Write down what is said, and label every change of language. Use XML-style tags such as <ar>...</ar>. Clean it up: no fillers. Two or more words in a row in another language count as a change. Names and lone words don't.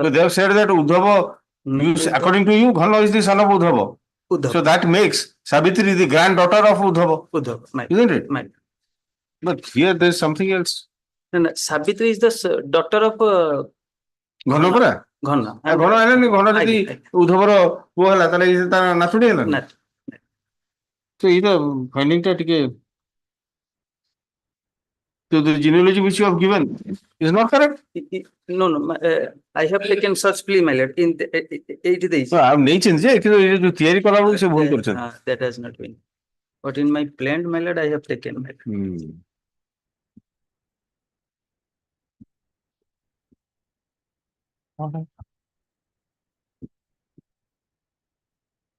<en>so they have said that Uddhava, according to you, Ghana is the son of Uddhava. So that makes Savitri the granddaughter of Uddhava. Isn't it? But here there is something else. No, Savitri is the daughter of Ghana pura? Ghana.</en> <or>Ghana ଯଦି ଉଦ୍ଧବର ପୁଅ ହେଲା ତାହେଲେ ତା ନାତୁଣୀ ହେଲା ତ ଏଇଟା ଫାଇଣ୍ଡିଂ ଟା ଟିକେ</or> <en>so the genealogy which you have given is not correct. No, I have taken such plea, my lord, in 80 days. I have nature</en> <or>କିନ୍ତୁ theory କଲା ବେଳକୁ ସେ ଭୁଲ କରିଛନ୍ତି.</or> <en>That has not been. But in my plan, my lord, I have taken. Okay.</en>